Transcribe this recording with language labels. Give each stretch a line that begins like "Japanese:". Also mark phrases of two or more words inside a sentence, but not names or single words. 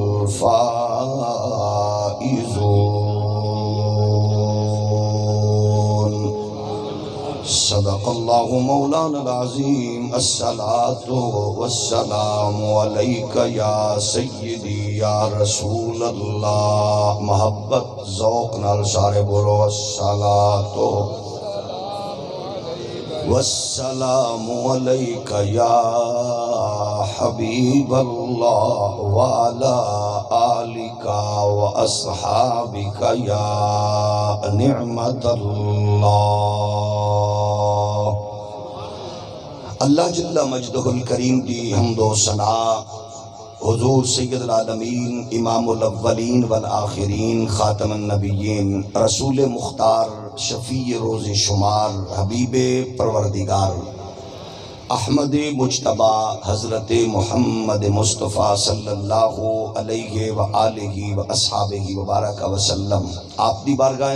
Arabic: الفائزون صدق الله مولانا العظيم الصلاة والسلام عليك يا سيدي يا رسول الله
Punjabi: محبت ذوق نال سارے بولو
Arabic: الصلاة والسلام عليك يا حبيب الله وعلى آلك وأصحابك يا نعمة
Punjabi: الله
Arabic: اللہ جل مجدہ الکریم
Punjabi: کی حمد و ثنا
Arabic: حضور سید العالمین امام الاولین والآخرین خاتم النبیین
Punjabi: رسول مختار شفیع روز شمار حبیب پروردگار احمد مجتبی حضرت محمد مصطفیٰ
Arabic: صلی اللہ علیہ وآلہ واصحابہ وبارک وسلم
Punjabi: آپ دی بارگاہ